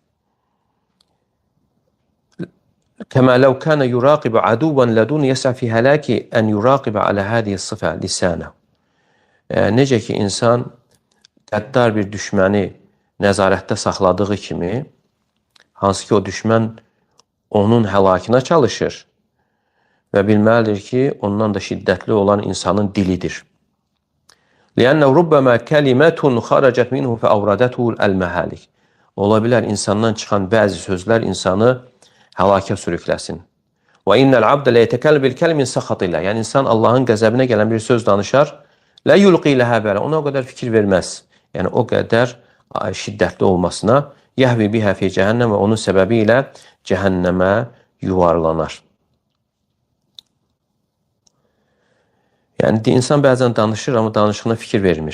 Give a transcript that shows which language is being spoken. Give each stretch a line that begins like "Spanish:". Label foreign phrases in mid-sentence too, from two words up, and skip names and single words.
Arabic: كما لو كان يراقب عدوا لدودا يسعى في هلاكه أن يراقب على هذه الصفة لسانه.
Azerbaijani: Necə ki, insan qəddar bir düşməni nəzarətdə saxladığı kimi, hansı ki, o düşmən onun həlakına çalışır və bilməlidir ki, ondan da şiddətli olan insanın dilidir.
Arabic: لِأَنَّهُ رُبَّمَا كَلِمَةٌ خَرَجَتْ مِنْهُ فَأَوْرَدَتْهُ الْمَهَالِكِ.
Azerbaijani: Ola bilər insandan çıxan bəzi sözlər insanı həlakə sürükləsin.
Arabic: وَإِنَّ الْعَبْدَ لَيَتَكَلَّمُ بِالْكَلِمِ سَخَطِ اللَّهِ.
Azerbaijani: Yəni insan Allahın qəzəbinə gələn bir söz danışar,
Arabic: لَا يُلْقِي لَهَا بَالًا.
Azerbaijani: Ona o qədər fikir verməz. Yəni o qədər şiddətli olmasına
Arabic: يهوي بها في جهنم
Azerbaijani: və onun səbəbi ilə cəhənnəmə yuvarlanar. Yəni insan bəzən danışır, amma danışığına fikir vermir.